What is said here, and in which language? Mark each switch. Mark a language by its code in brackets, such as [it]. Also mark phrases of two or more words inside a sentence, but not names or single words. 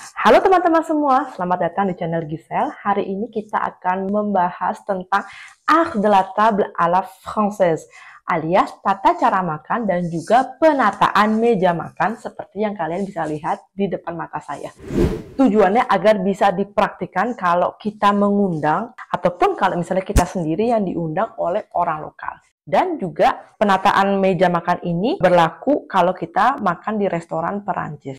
[id] Halo teman-teman semua, selamat datang di channel Giselle. Hari ini kita akan membahas tentang [fr] art de la table à la française, [id] alias tata cara makan dan juga penataan meja makan seperti yang kalian bisa lihat di depan mata saya. Tujuannya agar bisa dipraktikkan kalau kita mengundang ataupun kalau misalnya kita sendiri yang diundang oleh orang lokal. Dan juga penataan meja makan ini berlaku kalau kita makan di restoran Perancis.